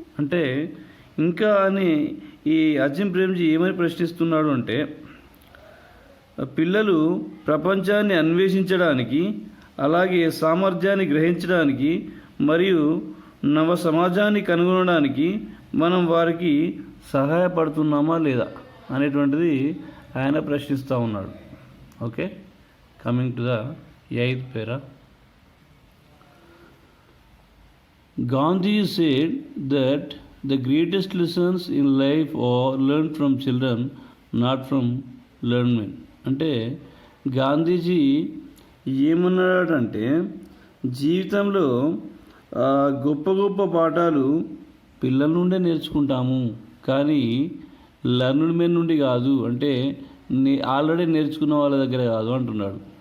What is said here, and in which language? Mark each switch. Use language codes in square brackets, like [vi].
[te] అంటే ఇంకా అని ఈ అజిం ప్రేమ్జీ ఏమని ప్రశ్నిస్తున్నాడు అంటే, పిల్లలు ప్రపంచాన్ని అన్వేషించడానికి, అలాగే సామర్థ్యాన్ని గ్రహించడానికి మరియు నవ సమాజాన్ని కనుగొనడానికి మనం వారికి సహాయపడుతున్నామా లేదా అనేటువంటిది ఆయన ప్రశ్నిస్తూ ఉన్నాడు. [en] Okay, coming to the 8th para. Gandhi said that the greatest lessons in life are learned from children, not from learned men. [te] అంటే గాంధీజీ ఏమన్నాడంటే, జీవితంలో గొప్ప గొప్ప పాఠాలు పిల్లల నుండే నేర్చుకుంటాము, కానీ [en] learned men [te] నుండి కాదు, అంటే ఆల్రెడీ నేర్చుకున్న వాళ్ళ దగ్గర కాదు అంటున్నాడు.